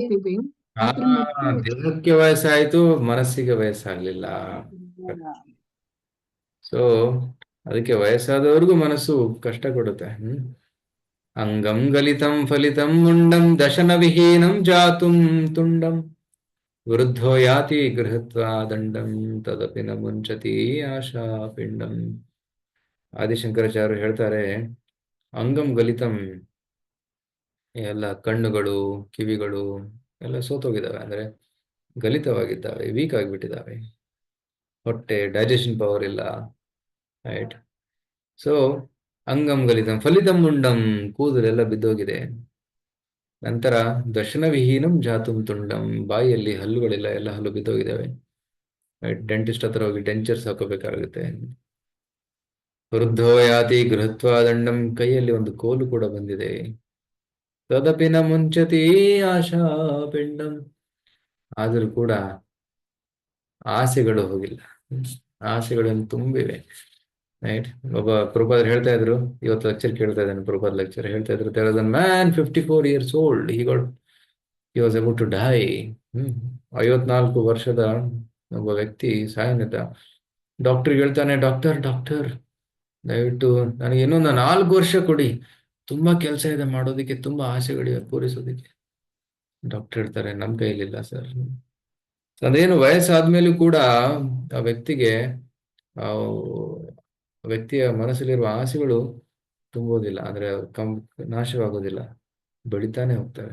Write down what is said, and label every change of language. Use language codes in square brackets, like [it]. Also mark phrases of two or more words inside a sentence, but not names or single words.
[kn] ದೇಹಕ್ಕೆ ವಯಸ್ಸಾಯ್ತು, ಮನಸ್ಸಿಗೆ ವಯಸ್ಸಾಗ್ಲಿಲ್ಲ. ಸೊ ಅದಕ್ಕೆ ವಯಸ್ಸಾದವ್ರಿಗೂ ಮನಸ್ಸು ಕಷ್ಟ ಕೊಡುತ್ತೆ. [sa] ಅಂಗಂ ಗಲಿತಂ ಫಲಿತಂ ಮುಂಡಂ ದಶನ ವಿಹೀನಂ ಜಾತುಂ ತುಂಡಂ ವೃದ್ಧೋ ಯಾತಿ ಗೃಹತ್ವಾ ದಂಡಂ ತದಪಿ ನ ಮುಂಚತಿ ಆಶಾ ಪಿಂಡಂ. [kn] ಆದಿಶಂಕರಾಚಾರ್ಯರು ಹೇಳ್ತಾರೆ, [sa] ಅಂಗಂ ಗಲಿತಂ, [kn] ಎಲ್ಲ ಕಣ್ಣುಗಳು ಕಿವಿಗಳು ಎಲ್ಲ ಸೋತೋಗಿದ್ದಾವೆ, ಅಂದ್ರೆ ಗಲಿತವಾಗಿದ್ದಾವೆ, ವೀಕ್ ಆಗಿಬಿಟ್ಟಿದ್ದಾವೆ. ಹೊಟ್ಟೆ [en] digestion power [kn] ಇಲ್ಲ. ರೈಟ್. ಸೊ [sa] ಅಂಗಂ ಗಲಿತಂ ಫಲಿತಂ ಮುಂಡಂ, [kn] ಕೂದಲೆಲ್ಲ ಬಿದ್ದೋಗಿದೆ. ನಂತರ [sa] ದರ್ಶನ ವಿಹೀನಂ ಜಾತುಂ ತುಂಡಂ, [kn] ಬಾಯಿಯಲ್ಲಿ ಹಲ್ಲುಗಳಿಲ್ಲ, ಎಲ್ಲ ಹಲ್ಲು ಬಿದ್ದೋಗಿದ್ದಾವೆ. ರೈಟ್. ಡೆಂಟಿಸ್ಟ್ ಹತ್ರ ಹೋಗಿ ಡೆಂಚರ್ಸ್ ಹಾಕೋಬೇಕಾಗುತ್ತೆ. [sa] ವೃದ್ಧೋ ಯಾತಿ ಗೃಹತ್ವಾ ದಂಡಂ, [kn] ಕೈಯಲ್ಲಿ ಒಂದು ಕೋಲು ಕೂಡ ಬಂದಿದೆ. [sa] ತದಪಿ ನ ಮುಂಚತಿ ಆಶಾ ಪಿಂಡಂ, [kn] ಆದರೂ ಕೂಡ ಆಸೆಗಳು ಹೋಗಿಲ್ಲ, ಆಸೆಗಳನ್ನು ತುಂಬಿವೆ. ರೈಟ್. ಒಬ್ಬ ಪ್ರಭುಪಾದರು ಹೇಳ್ತಾ ಇದ್ರು, ಇವತ್ತು ಲೆಕ್ಚರ್ ಕೇಳ್ತಾ ಇದ್ದಾನೆ, ಪ್ರಭುಪಾದ ಲೆಕ್ಚರ್ ಹೇಳ್ತಾ ಇದ್ರು, [en] there was a man 54 years old, he was about to die. [kn] 54 ವರ್ಷದ ಒಬ್ಬ ವ್ಯಕ್ತಿ ಸಾಯನಿದ್ದ. ಡಾಕ್ಟರ್ಗೆ ಹೇಳ್ತಾನೆ, ಡಾಕ್ಟರ್ ದಯವಿಟ್ಟು ನನಗೆ ಇನ್ನೊಂದು 4 ವರ್ಷ ಕೊಡಿ, ತುಂಬಾ ಕೆಲಸ ಇದೆ ಮಾಡೋದಕ್ಕೆ, ತುಂಬಾ ಆಸೆಗಳಿವೆ ಪೂರೈಸೋದಕ್ಕೆ. ಡಾಕ್ಟರ್ ಹೇಳ್ತಾರೆ, ನಮ್ ಕೈಲಿಲ್ಲ ಸರ್. ಅದೇನು ವಯಸ್ಸಾದ್ಮೇಲೂ ಕೂಡ ಆ ವ್ಯಕ್ತಿಯ ಮನಸ್ಸಲ್ಲಿರುವ ಆಸೆಗಳು ತುಂಬೋದಿಲ್ಲ, ಅಂದ್ರೆ ನಾಶವಾಗೋದಿಲ್ಲ, ಬೆಳಿತಾನೆ ಹೋಗ್ತವೆ.